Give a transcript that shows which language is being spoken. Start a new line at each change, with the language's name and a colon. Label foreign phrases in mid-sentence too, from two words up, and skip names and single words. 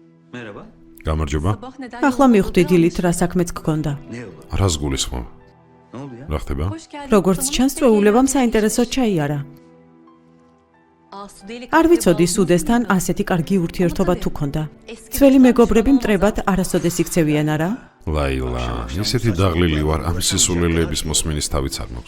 Turkish: Merhaba.
Georgian: გამარჯობა. ახლა მივხვდი დილით რა საქმეც გქონდა.
Turkish: Ne oldu?
Georgian: რას გულისხმობ?
Turkish: Ne oldu ya?
Georgian: რა ხდება? როგორც ჩანს, წვეულებამ საინტერესო ჩაიარა. არ ვიცოდი სუდესთან ასეთი კარგი ურთიერთობა თუ ქონდა. ძველი მეგობრები მტრებად არასოდეს იქცევიან არა? ლაილა, ისეთი დაღლილი ვარ, ამ სისულელეების მოსმენის თავიც არ მაქვს.